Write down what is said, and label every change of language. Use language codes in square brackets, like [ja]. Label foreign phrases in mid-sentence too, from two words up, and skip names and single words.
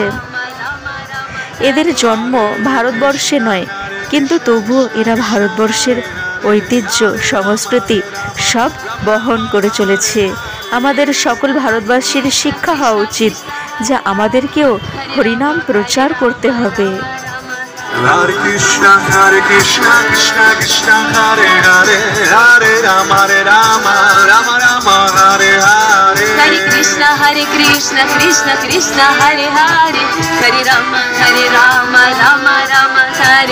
[bn] এদের জন্ম ভারতবর্ষে নয়, কিন্তু তবুও এরা ভারতবর্ষের ঐতিহ্য সংস্কৃতি সব বহন করে চলেছে। আমাদের সকল ভারতবাসীর শিক্ষা হওয়া উচিত যে আমাদেরকেও হরিনাম প্রচার করতে হবে। [sa] Hare Krishna Krishna Krishna Hare Hare Hare Rama Rama Rama Hare Hare Hare Krishna Krishna Krishna Hare Hare Hare Rama Rama Rama Hare